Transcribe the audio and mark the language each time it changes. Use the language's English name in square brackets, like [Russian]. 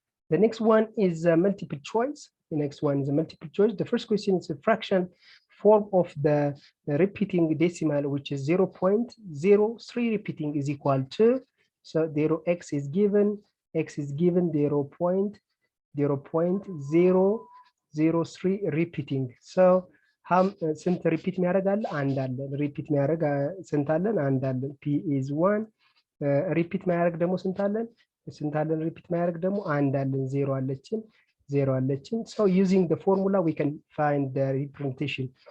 [English] The next one is a multiple choice. The first question is a fraction form of the repeating decimal, which is 0.03 repeating is equal to, so x is given 0.003 repeating. [Amharic] So ስንት ሪፒት የሚያደርግ አለ? አንድ አለ። ሪፒት የሚያደርግ ስንት አለን? አንድ አለን። [English] p is 1 [Amharic] ሪፒት የሚያደርግ ደግሞ ስንት አለን? ሪፒት የሚያደርግ ደግሞ አንድ አለን። ዜሮ አለችን። [English] So using the formula we can find the representation.